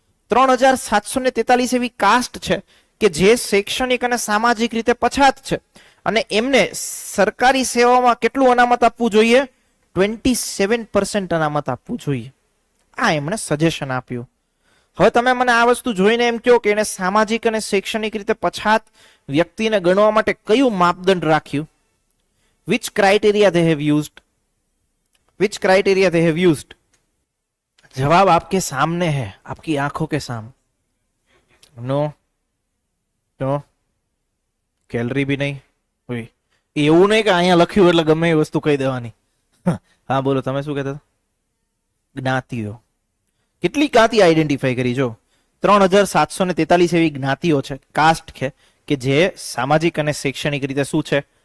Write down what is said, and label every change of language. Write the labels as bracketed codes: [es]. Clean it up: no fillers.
[gu] 3743 એવી કાસ્ટ છે કે જે શૈક્ષણિક અને સામાજિક રીતે પછાત છે અને એમને સરકારી સેવામાં કેટલું અનામત આપવું જોઈએ? 27% અનામત આપવું જોઈએ. આ એમણે સજેશન આપ્યું. હવે તમે મને આ વસ્તુ જોઈને એમ કહો કે એને સામાજિક અને શૈક્ષણિક રીતે પછાત વ્યક્તિને ગણવા માટે કયું માપદંડ રાખ્યું? [en] which criteria they have used? which criteria they have used? [hi] जवाब आपके सामने है, आपकी आंखों के सामने. [en] no no [gu] ગેલેરી બી નહીં હોય. એવું નહીં કે અહીંયા લખ્યું એટલે ગમે એ વસ્તુ કહી દેવાની. હા બોલો, તમે શું કહેતા હતા? જ્ઞાતિઓ. કેટલી જ્ઞાતિ આઈડેન્ટિફાઈ કરી? જો 3743 એવી જ્ઞાતિઓ છે, કાસ્ટ છે કે જે સામાજિક અને શૈક્ષણિક રીતે શું છે?